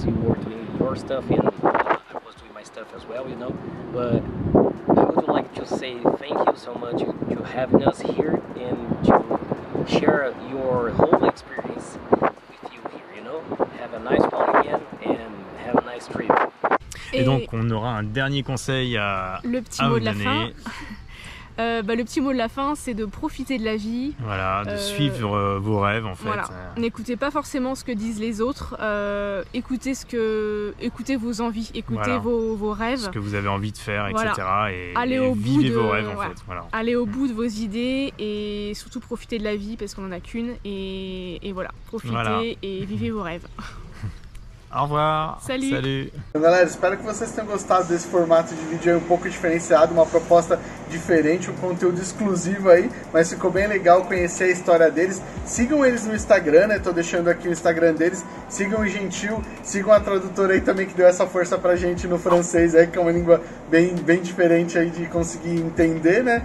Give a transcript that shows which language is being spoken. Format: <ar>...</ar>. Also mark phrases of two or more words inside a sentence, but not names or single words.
<en>You were doing your stuff and I was doing my stuff as well, you know. But I would like to say thank you so much to having us here and to share your whole experience with you here, you know. Have a nice one again and have a nice trip.</en> <fr>Et donc on aura un dernier conseil à vous donner. Le petit mot de la fin, c'est de profiter de la vie. Voilà, de suivre vos rêves en fait. Voilà. N'écoutez pas forcément ce que disent les autres, écoutez vos envies, écoutez vos rêves. Ce que vous avez envie de faire, etc. Et vivez vos rêves en fait. Voilà. Allez au bout de vos idées et surtout profitez de la vie parce qu'on n'en a qu'une. Et voilà, profitez et vivez vos rêves. Au revoir. Salut.</fr> <pt>Galera, espero que vocês tenham gostado desse formato de vídeo aí um pouco diferenciado, uma proposta diferente, um conteúdo exclusivo aí, mas ficou bem legal conhecer a história deles. Sigam eles no Instagram, né? Tô deixando aqui o Instagram deles sigam o Gentil, sigam a tradutora aí também que deu essa força pra gente no francês aí, que é uma língua bem diferente aí de conseguir entender, né?</pt>